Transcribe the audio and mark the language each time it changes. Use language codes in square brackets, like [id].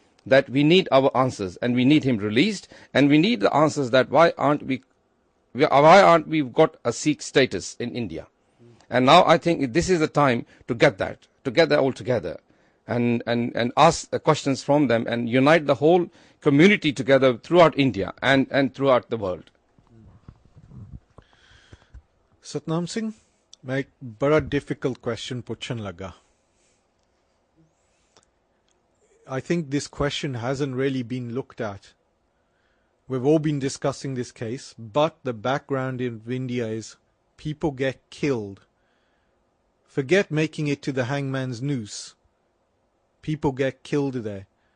[en] That we need our answers and we need him released, and we need the answers that why aren't we got a Sikh status in India. And now I think this is the time to get that all together and ask questions from them and unite the whole community together throughout India and throughout the world. [hi] Satnam Singh, मैं एक बड़ा [en] difficult question [hi] पूछने लगा. [en] I think this question hasn't really been looked at. We've all been discussing this case, but the background in India is people get killed. Forget making it to the hangman's noose. People get killed there.